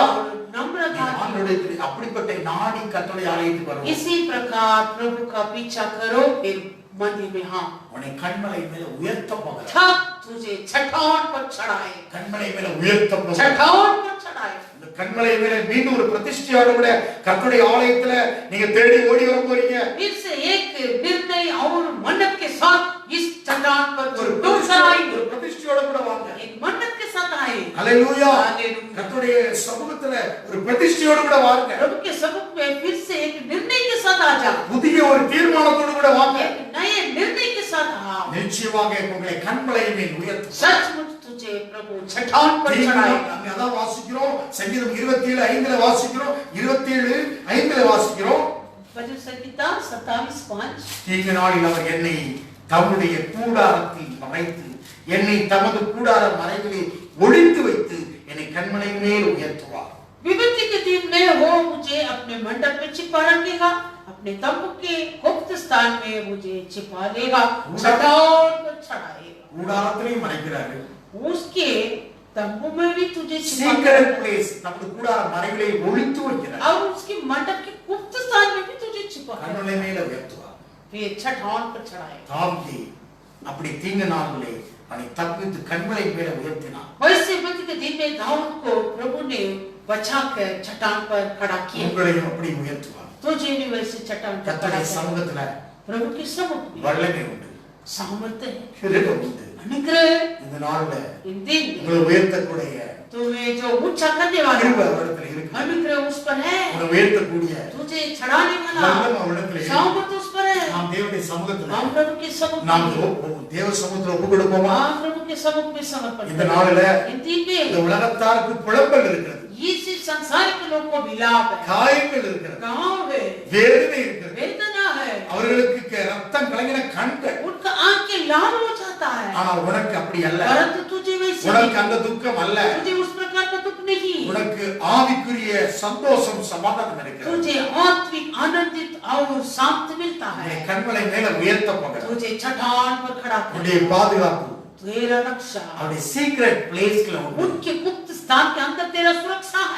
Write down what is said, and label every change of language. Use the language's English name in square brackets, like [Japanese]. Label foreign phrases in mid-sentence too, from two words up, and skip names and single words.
[Hindi] और नम्रता की. [Tamil] அப்படிப்பட்ட நாடி கர்த்தருடைய ஆலயத்துக்கு வரும். [Hindi] इसी प्रकार प्रभु का पीछा करो फिर मंदिर में हाँ [Tamil] உன்னை கண்மலை மேல உயர்த்த போகிறார். [Hindi] तब तुझे चट्टान पर चढ़ाए [Tamil] கண்மலை மேல உயர்த்த போகிறார். [Hindi] चट्टान पर चढ़ाए [Tamil] இந்த கண்மலை மேல மீண்டும் ஒரு பிரதிஷ்டையோட கூட கர்த்தருடைய ஆலயத்துல நீங்க தேடி ஓடி வர போறீங்க. [Hindi] फिर से एक निर्णय और मन्नत के साथ इस चट्टान पर [Tamil] ஒரு பிரதிஷ்டையோட கூட வாங்க. [Hindi] एक मन्नत के साथ आए [Tamil] ஹalleluya. கர்த்தருடைய சமூகத்துல ஒரு பிரதிஷ்டையோட கூட வாங்க. [Hindi] प्रभु के समुख में फिर से एक निर्णय के साथ आ जा [Tamil] புதிய ஒரு தீர்மானத்தோட கூட வாங்க. [Hindi] एक नए निर्णय के साथ आ [Tamil] நிச்சயமாக உங்களை கண்மலை மேல் உயர்த்தும். [Hindi] सचमुच तुझे प्रभु चट्टान पर चढ़ाएगा. [Tamil] நாம அதான் வாசிக்கிறோம். சங்கீதம் 27:5ல வாசிக்கிறோம். 27:5ல வாசிக்கிறோம். [Hindi] भजन संहिता 27:5 [Tamil] தீங்கு நாளில் அவர் என்னை தம்முடைய கூடாரத்தில் மறைத்து என்னை தமது கூடார மறைவிலே ஒளித்து வைத்து என்னை கண்மலை மேல் உயர்த்துவார். [Hindi] विपत्ति के दिन में वो मुझे अपने मंडप में छिपा रखेगा अपने तंबू के गुप्त स्थान में मुझे छिपा लेगा चट्टान पर चढ़ाएगा. [Tamil] கூடாரத்திலே மறைக்கிறாரு. [Hindi] उसके तंबू में भी तुझे छिपा [English] secret place [Tamil] நமது கூடார மறைவிலே ஒளித்து வைக்கிறார். [Hindi] और उसके मंडप के गुप्त स्थान में भी तुझे छिपा [Tamil] கண்மலை மேல உயர்த்துவார். [Hindi] फिर चट्टान पर चढ़ाएगा. [Tamil] தாவீது அப்படி தீங்கு நாளிலே அவனை தப்பித்து கண்மலை மேல உயர்த்தினார். [Hindi] वैसे विपत्ति के दिन में दाऊद को प्रभु ने बचाकर चट्टान पर खड़ा किया. [Tamil] உங்களையும் அப்படி உயர்த்துவார். [Hindi] तुझे भी वैसे चट्टान पर खड़ा [Tamil] கர்த்தருடைய [Hindi] किया. [Tamil] சமூகத்துல [Hindi] प्रभु के समुख में [Tamil] வல்லமை உண்டு. [Hindi] सामर्थ्य है [Tamil] கிருபை உண்டு. [Hindi] अनुग्रह [Tamil] இந்த நாள்ல [Hindi] इन दिन [Tamil] உங்களை உயர்த்தக்கூடிய [Hindi] तुम्हें जो ऊंचा करने वाला [Tamil] கிருபை அவரிடத்துல இருக்கு. [Hindi] अनुग्रह उस पर है [Tamil] உங்களை உயர்த்தக்கூடிய [Hindi] तुझे चढ़ाने वाला [Tamil] வல்லமை அவரிடத்துல இருக்கு. [Hindi] सामर्थ्य उस पर है. [Tamil] நாம் தேவனுடைய சமூகத்துல [Hindi] हम प्रभु के समुख [Tamil] நாம் [Hindi] में [Tamil] தேவ சமூகத்துல ஒப்பு கொடுப்போமா? [Hindi] हम प्रभु के समुख में समर्पण [Tamil] இந்த [Hindi] करें. [Tamil] நாளில [Hindi] इन दिन [Tamil] இந்த [Hindi] में [Tamil] உலகத்தாருக்கு புலம்பல் இருக்கிறது. [Hindi] इस संसार के लोगों को विलाप है [Tamil] காயங்கள் இருக்கிறது. [Hindi] गांव है [Tamil] வேதனை இருக்கிறது. [Hindi] वेदना है [Tamil] அவர்களுக்கு ரத்தம் கலங்கின கண்கள். [Hindi] उनका आंख के लाल हो जाता है [Tamil] ஆனால் உனக்கு அப்படி அல்ல. [Hindi] परंतु तुझे वैसे [Tamil] உனக்கு அந்த துக்கம் அல்ல. [Hindi] तुझे उस प्रकार का दुख नहीं [Tamil] உனக்கு ஆவிக்குரிய சந்தோஷம் சமாதானம் இருக்கிறது. [Hindi] तुझे आत्मिक आनंदित और शांत मिलता है. [Tamil] உன்னை கண்மலை மேல உயர்த்த போகிறார். [Hindi] तुझे चट्टान पर खड़ा कर [Tamil] உன்னுடைய பாதுகாப்பு [Hindi] तेरा रक्षा [Tamil] அவருடைய [English] secret placeல [Tamil] உண்டு. [Hindi] उनके गुप्त स्थान के अंदर तेरा सुरक्षा है.